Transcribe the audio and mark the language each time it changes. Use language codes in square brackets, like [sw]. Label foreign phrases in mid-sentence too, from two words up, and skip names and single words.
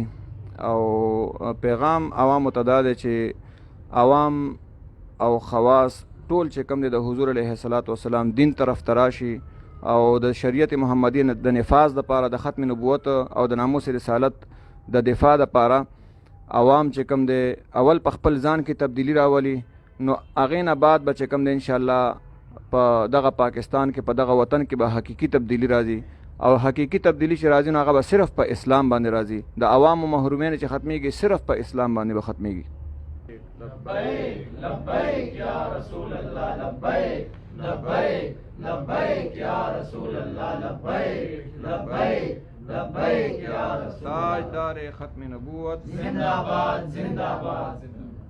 [ps] او پیغام عوامو ته دا دی چې عوام او خواص ټول چې کوم دی د حضور [ar] علیه السلام [ps] دین طرف ته راشي او د شریعت محمدي د نفاذ دپاره د ختم نبوت او د ناموس رسالت د دفاع دپاره عوام چې کوم دی اول په خپل ځان کې تبدیلی راولي، نو هغې نه بعد به چې کوم دی انشاءالله په دغه پاکستان کې په دغه وطن کې به حقیقي تبدیلی راځي. او حقیقي تبدیلی چې راځي نو هغه به صرف په اسلام باندې راځي. د عوامو محرومیانې چې ختمیږي صرف په اسلام باندې به ختمیږي. [ar] لبیک لبیک یا رسول اللہ لبیک لبیک لبیک یا رسول اللہ لبیک لبیک لبیک یا رسول اللہ. [ur] تاجدار ختم نبوت زندہ باد زندہ باد.